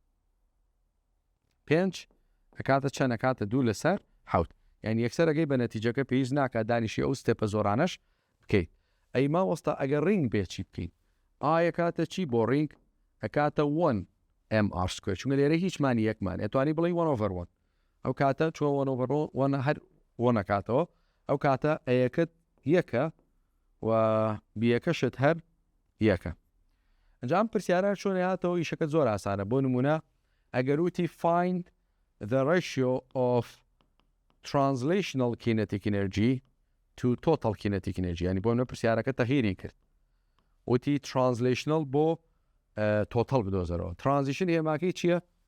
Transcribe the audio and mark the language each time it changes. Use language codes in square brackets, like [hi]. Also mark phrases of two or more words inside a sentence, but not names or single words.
[ckb] 5 ئەکاتە چەند ئەکاتە 2 لەسەر 7 یعنی یەکسەرەکەی بە نەتیجەکە پێویست ناکات دانیشی ئەو ستێپە زۆرانەش بکەیت ئەی ماوەستا ئەگەر ڕینگ بێ چی بکەین ئاکاتە چی بۆ ڕینگ ئەکاتە 1 mr² چونکە لێرە هیچمانی یەکمان ئەتوانی بڵێ 1 over 1 ئەو کاتە چۆ 1 over 1 هەر 1 نەکاتەوە ئەو کاتە ئەیەکەت یەکە و بیەکەشت هەر یەکە. ئەنجام پرسیارە چۆن هاتەوە ئیشەکە زۆر ئاسانە بۆ نمونە ئەگەر وتی [en] find the ratio of translational kinetic energy [ckb] to total kinetic energy ینی بۆ منە پرسیارەکە تەغییری کرد وتی translational بۆ total بدۆزەرەوە transition هێماکەی چییە؟